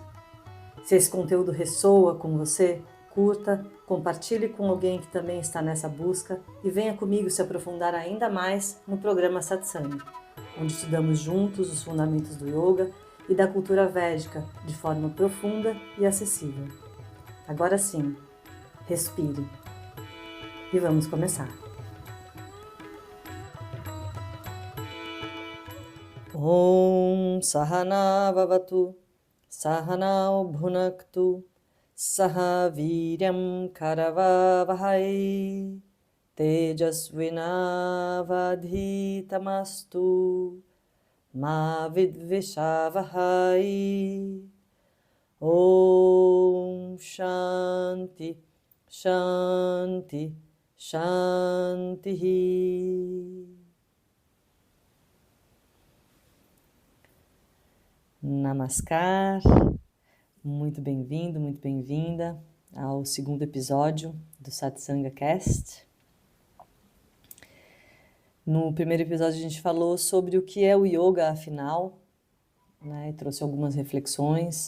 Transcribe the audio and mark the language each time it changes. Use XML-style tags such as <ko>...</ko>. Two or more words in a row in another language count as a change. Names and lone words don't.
<pt>Se esse conteúdo ressoa com você, curta, compartilhe com alguém que também está nessa busca e venha comigo se aprofundar ainda mais no programa Satsanga, onde estudamos juntos os fundamentos do yoga e da cultura védica de forma profunda e acessível. Agora sim, respire e vamos começar.</pt> <sa>ॐ सहना ववतु सहनौ भुनक्तु सह वीर्यम् करवावहै तेजस्विनावधीतमस्तु मा विद्विषावहै. ॐ शान्ति शान्ति शान्ति.</sa> <pt>Namaskar, muito bem-vindo, muito bem-vinda ao segundo episódio do Satsanga Cast. No primeiro episódio a gente falou sobre o que é o yoga afinal, né, e trouxe algumas reflexões.</pt>